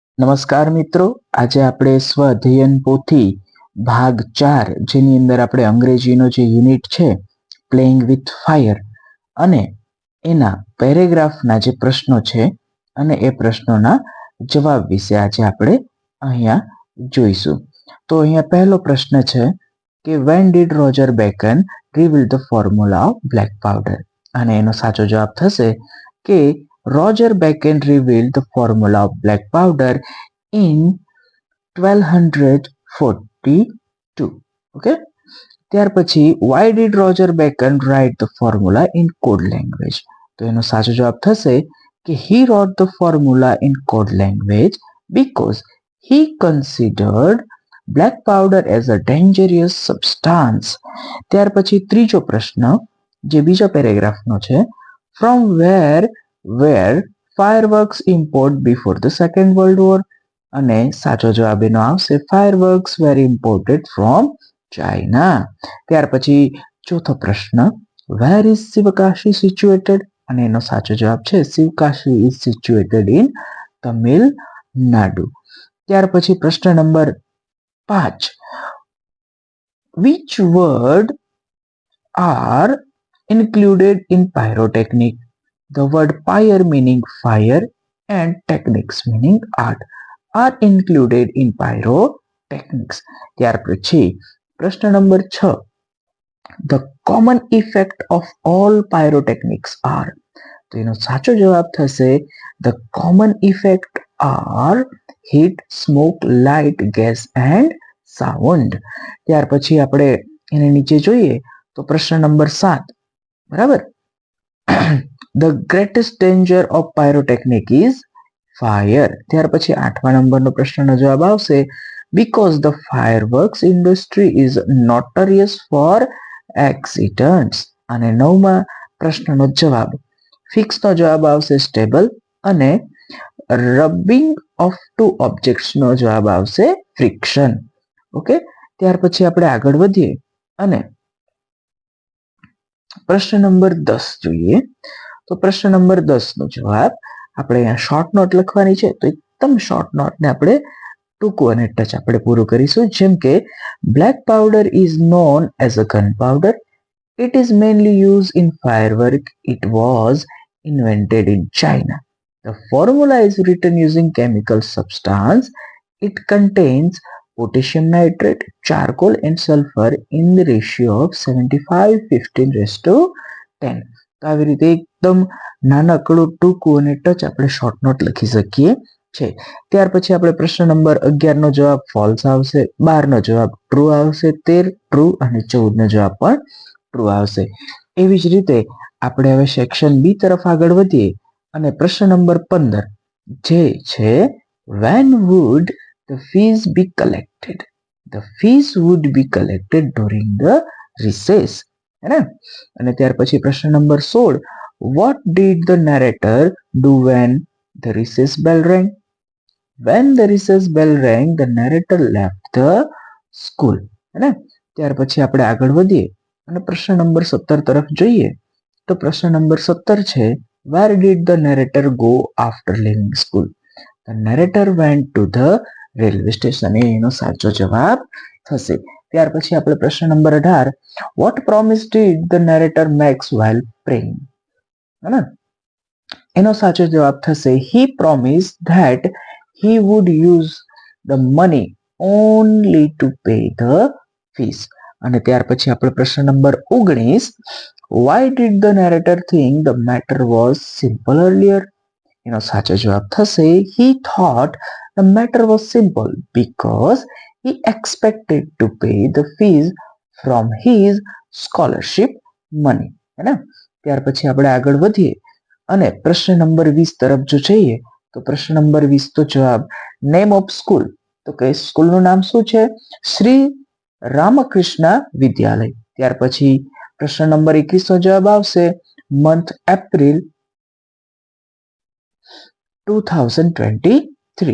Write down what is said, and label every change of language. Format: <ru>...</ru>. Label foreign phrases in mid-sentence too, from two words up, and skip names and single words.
<gu>નમસ્કાર મિત્રો, આજે આપણે સ્વ અધ્યયન પોથી ભાગ 4 જેની અંદર આપણે અંગ્રેજીનો જે યુનિટ છે પ્લેઇંગ વિથ ફાયર અને એના પેરેગ્રાફના જે પ્રશ્નો છે અને એ પ્રશ્નોના જવાબ વિશે આજે આપણે અહીંયા જોઈશું. તો અહીંયા પહેલો પ્રશ્ન છે કે</gu> <en>when did Roger Bacon reveal the formula of black powder,</en> <gu>અને એનો સાચો જવાબ થશે કે</gu> <en>Roger Bacon revealed the formula of black powder in 1242. Okay.</en> <gu>ત્યાર પછી</gu> <en>why did Roger Bacon write the formula in code language?</en> <gu>તો એનો સાચો જવાબ થશે કે</gu> <en>he wrote the formula in code language because he considered black powder as a dangerous substance.</en> <gu>ત્યાર પછી ત્રીજો પ્રશ્ન જે બીજા પેરેગ્રાફનો છે,</gu> <en>from where were fireworks imported before the Second World War?</en> <gu>અને સાચો જવાબ એનો આવશે</gu> <en>fireworks were imported from China.</en> <gu>ત્યાર પછી ચોથો પ્રશ્ન,</gu> <en>where is Sivakashi situated? અને એનો સાચો જવાબ છે Sivakashi is situated in તમિલનાડુ.</en> <gu>ત્યાર પછી પ્રશ્ન નંબર 5,</gu> <en>which word are included in pyrotechnic? The word pyre meaning fire and techniques meaning art are included in pyrotechnics.</en> <gu>ત્યાર પછી પ્રશ્ન નંબર 6,</gu> <en>the common effect of all pyrotechnics are.</en> <gu>તો એનો સાચો જવાબ થશે</gu> <en>the common effect are heat, smoke, light, gas and sound.</en> <gu>ત્યાર પછી આપણે એને નીચે જોઈએ તો પ્રશ્ન નંબર 7, બરાબર,</gu> <en>the greatest danger of pyrotechnic is fire.</en> <gu>ત્યાર પછી 8મા નંબરનો પ્રશ્નનો જવાબ આવશે</gu> <en>because the fireworks industry is notorious for accidents.</en> <gu>અને 9મા પ્રશ્નનો જવાબ ફિક્સનો જવાબ આવશે સ્ટેબલ અને</gu> <en>rubbing of two objects</en> <gu>જવાબ આવશે ફ્રિક્શન. ઓકે, ત્યાર પછી આપણે આગળ વધીએ અને પ્રશ્ન નંબર 10 જોઈએ. તો પ્રશ્ન નંબર 10 નો જવાબ આપણે અહીંયા</gu> <en>short note</en> <gu>લખવાની છે, તો એકદમ</gu> <en>short note</en> <gu>આપણે ટૂંકું અને ટચ આપણે પૂરું કરીશું. જેમ કે</gu> <en>black powder is known as a gun powder, it is mainly use in firework, it was invented in China, the formula is written using chemical substance, it contains potassium nitrate, charcoal and sulfur in the ratio of 75:15:10.</en> <gu>તો આવી રીતે એકદમ નાનકડું ટૂંકું અને ટચ આપણે</gu> <en>short note</en> <gu>લખી શકીએ છે. ત્યાર પછી આપણે પ્રશ્ન નંબર 11 નો જવાબ ફોલ્સ આવશે, 12 નો જવાબ ટ્રુ આવશે, 13 ટ્રુ અને 14 નો જવાબ પણ ટ્રુ આવશે. એવી જ રીતે આપણે હવે સેક્શન બી તરફ આગળ વધીએ અને પ્રશ્ન નંબર 15 જે છે</gu> <en>when would the fees be collected? The fees would be collected during the recess.</en> <hi>है ना?</hi> <gu>અને ત્યાર પછી પ્રશ્ન નંબર 16,</gu> <en>what did the narrator do when the recess bell rang? When the recess bell rang, the narrator left the school.</en> <hi>है ना?</hi> <gu>ત્યાર પછી આપણે આગળ વધીએ અને પ્રશ્ન નંબર 17 તરફ જોઈએ. તો પ્રશ્ન નંબર 17 છે</gu> <en>where did the narrator go after leaving school? The narrator went to the railway station.</en> <gu>એનો સાચો જવાબ થશે. ત્યાર પછી આપણે પ્રશ્ન નંબર 18,</gu> <en>what promise did the narrator makes while praying? હે,</en> <gu>એનો સાચો જવાબ થશે</gu> <en>he promised that he would use the money only to pay the fees.</en> <gu>અને ત્યાર પછી આપણે પ્રશ્ન નંબર 19,</gu> <en>why did the narrator think the matter was simple earlier?</en> <gu>એનો સાચો જવાબ થશે</gu> <en>he thought the matter was simple because he expected to pay the fees from his scholarship money.</en> <hi>है ना?</hi> <gu>ત્યાર પછી આપણે આગળ વધીએ અને પ્રશ્ન નંબર 20 તરફ જો જઈએ તો પ્રશ્ન નંબર 20 તો જવાબ</gu> <en>name of school,</en> <gu>તો કે સ્કૂલનું નામ શું છે? શ્રી રામકૃષ્ણ વિદ્યાલય. ત્યાર પછી પ્રશ્ન નંબર 21 નો જવાબ આવશે</gu> <en>month April</en> <gu>2023.</gu>